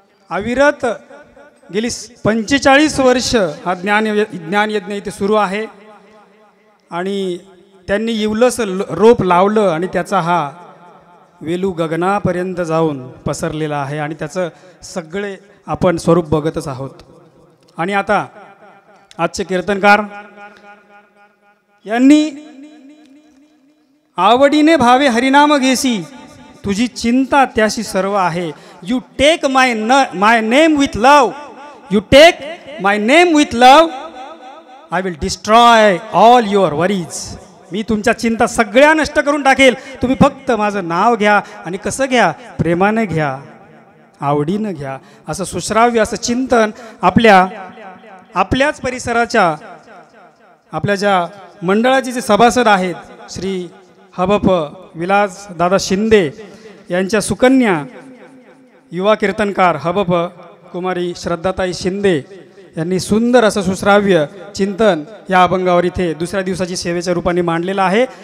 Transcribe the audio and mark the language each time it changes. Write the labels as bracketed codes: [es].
[mr] अविरत गेली 45 वर्ष हा ज्ञानयज्ञ इथे सुरू आहे आणि त्यांनी इवलस रोप लावलं आणि त्याचा हा वेलू गगनापर्यंत जाऊन पसरलेला आहे आणि त्याचं सगळे आपण स्वरूप बघतच आहोत. आणि आता आजचे कीर्तनकार यांनी आवडीने भावे हरिनाम घेसी, तुझी चिंता त्याशी सर्व आहे. [en] You take my name with love, you take my name with love, I will destroy all your worries. [mr] मी तुमच्या चिंता सगळ्या नष्ट करून टाकेल, तुम्ही फक्त माझं नाव घ्या. आणि कसं घ्या? प्रेमानं घ्या, आवडीनं घ्या. असं सुश्राव्य असं चिंतन आपल्याच परिसराच्या आपल्या ज्या मंडळाचे जे सभासद आहेत श्री हबप विलास दादा शिंदे यांच्या सुकन्या युवा कीर्तनकार हबप कुमारी श्रद्धाताई शिंदे यांनी सुंदर असं सुश्राव्य चिंतन या अभंगावर इथे दुसऱ्या दिवसाची सेवेच्या रूपाने मांडलेलं आहे.